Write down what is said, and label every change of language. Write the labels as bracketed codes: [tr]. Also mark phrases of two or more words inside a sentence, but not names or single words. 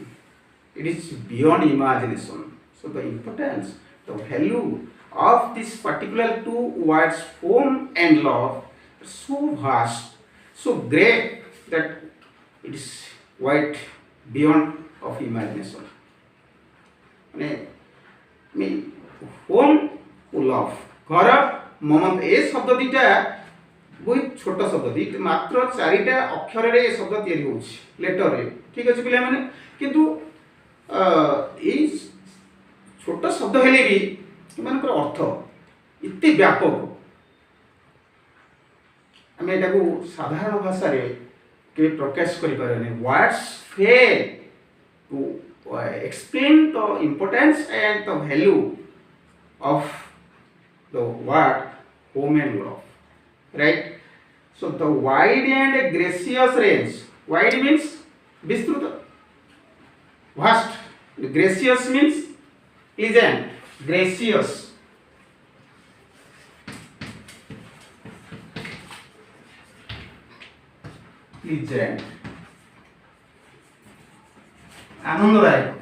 [en] It is beyond imagination. So the importance, the value of this particular two words, home and love, is so vast, so great that it is quite beyond of imagination. [or] ହୋମ ଓ ଲଭ ଘର ମମତା ଏ ଶବ୍ଦ ଦୁଇଟା ବହୁତ ଛୋଟ ଶବ୍ଦ ଦୁଇଟା ମାତ୍ର ଚାରିଟା ଅକ୍ଷରରେ ଏ ଶବ୍ଦ ତିଆରି ହେଉଛି ଲେଟରରେ, ଠିକ ଅଛି ପିଲାମାନେ। କିନ୍ତୁ ଏଇ ଛୋଟ ଶବ୍ଦ ହେଲେ ବି ଏମାନଙ୍କର ଅର୍ଥ ଏତେ ବ୍ୟାପକ, ଆମେ ଏଟାକୁ ସାଧାରଣ ଭାଷାରେ କେବେ ପ୍ରକାଶ କରିପାରିବାନି। [en] words fail to explain the importance and the value of the word home and love, right? So the wide and gracious range, wide means vistruta, vast, gracious means pleasant, gracious, pleasant, আনন্দদায়ক।